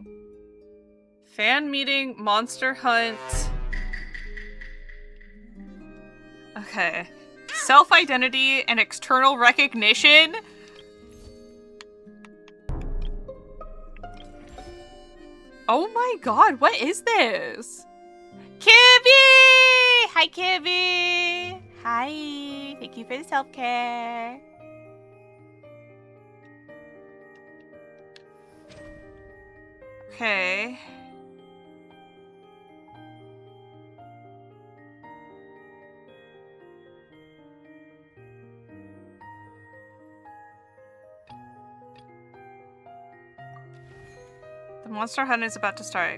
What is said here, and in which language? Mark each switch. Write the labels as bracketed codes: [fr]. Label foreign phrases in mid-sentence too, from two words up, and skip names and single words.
[en] Fan meeting, monster hunt. Okay. Self-identity and external recognition. Oh my god, what is this? Kibby! Hi, Kibby! Hi. Thank you for the self-care. Okay. The monster hunt is about to start.